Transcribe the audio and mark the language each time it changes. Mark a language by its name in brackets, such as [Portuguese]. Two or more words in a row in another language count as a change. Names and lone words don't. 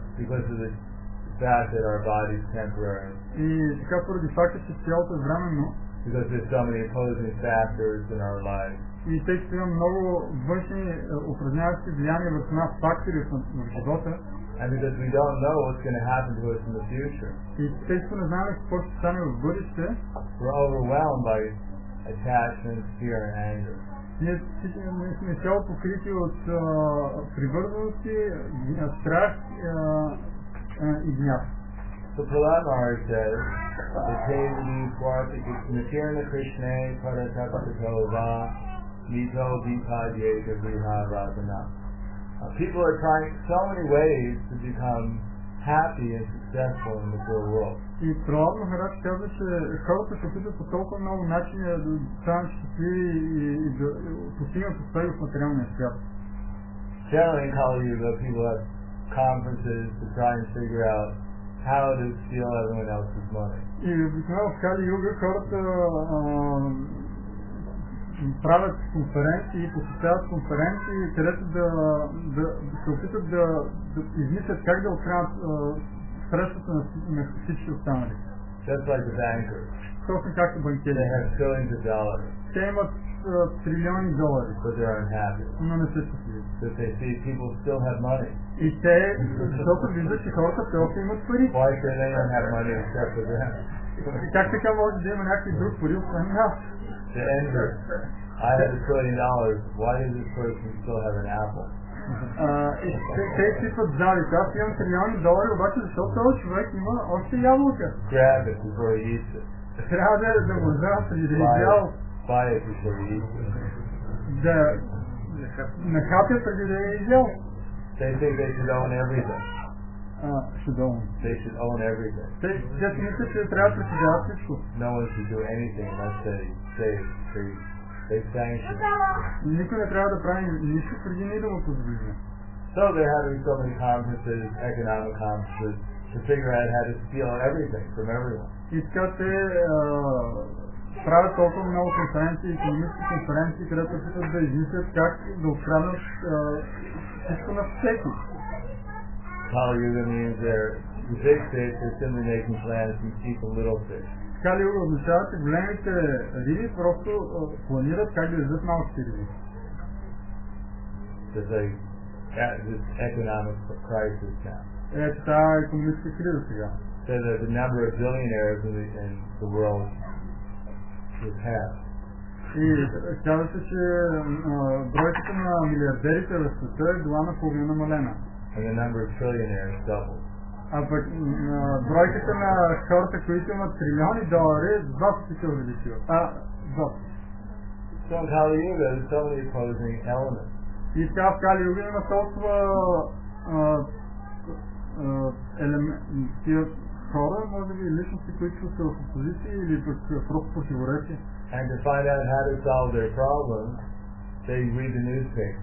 [English] because of the fact that our body is temporary, [Bulgarian] И така поради факта, че тялото е временно, [English] because there's so many opposing factors in our life, [Bulgarian] и тъй като има много външни упражняващи влияния върху нас фактори в живота, [English] and because we don't know what's going to happen to us in the future, [Bulgarian] и тъй като не знаем какво ще стане в бъдеще, [English] we're overwhelmed by attachment, fear, and anger. [Bulgarian] ние сме цяло покрити от привързаности, страх и гняв. [English] So Prahladanda says, [Sanskrit] "Detevadi swartika nitirna Krishna paratapatava nito vipadyeka viharadana." [English] People are trying so many ways to become happy and successful in the real world. [Bulgarian] И Прахладананда Махарадж казва, че хората се опитват по толкова много начини да станат щастливи и да постигнат успех в материалния свят. [English] Generally in Kali Yuga, people have conferences to try and figure out how to steal everyone else's money. [Bulgarian] И обикновено в Кали Юга хората правят конференции, посещават конференции, където да се опитат да измислят как да откраднат средствата на всички останали. [English] Just like the bankers. [Bulgarian] Точно както банкери. [English] They have trillions of dollars. [Bulgarian] Те имат трилиони долари, [English] But they're unhappy. [Bulgarian] но не се щастливи. [English] Because they see people still have money. [Bulgarian] И те, защото виждат, че хората все още имат пари. [English] Why should they not have money except for them? [Bulgarian] И как така може да има някакви друг пари, освен нас? [English] The envy. I have $1 trillion. Why does this person still have an apple? [Bulgarian] И те изпитват завист. Аз имам трилиони долари, обаче защото този човек има още ябълка. [English] Grab it before he eats it. [Bulgarian] Трябва да го взема преди да изял. [English] Buy it before he eats it. [Bulgarian] Да нахапя преди да е изял. [English] They think they should own everything. They should own everything. [Bulgarian] Те си мислят, че трябва да притежават всичко. [English] No one should do anything unless they sanction it. [Bulgarian] Никой не трябва да прави нищо преди ние да го позволим. [English] So they're having so many conferences, economic conferences, to figure out how to steal everything from everyone. [Bulgarian] И така те правят толкова много конференции, икономически конференции, където опитват да измислят как да откраднат всичко на всеки. [English] Kali Yuga means the big fish are simply making plans to keep the little fish. [Bulgarian] Кали Юга означава, че големите риби просто планират как да ядат малките риби. [English] There's this economic crisis now. [Bulgarian] Ето тази икономическа криза сега. [English] So the number of billionaires in the world is half. [Bulgarian] И казва се, че бройката на милиардерите в света е била наполовина намалена. [English] And the number of trillionaires doubled. [Bulgarian] А пък бройката на хората, които имат трилиони долари, два пъти се увеличила. Два пъти. [English] So in Kali Yuga, there's so many opposing elements. [Bulgarian] И сега в Кали Юга има толкова тия хора, може би личности, които са в опозиция или пък просто противоречие. [English] And to find out how to solve their problems, they read the newspaper.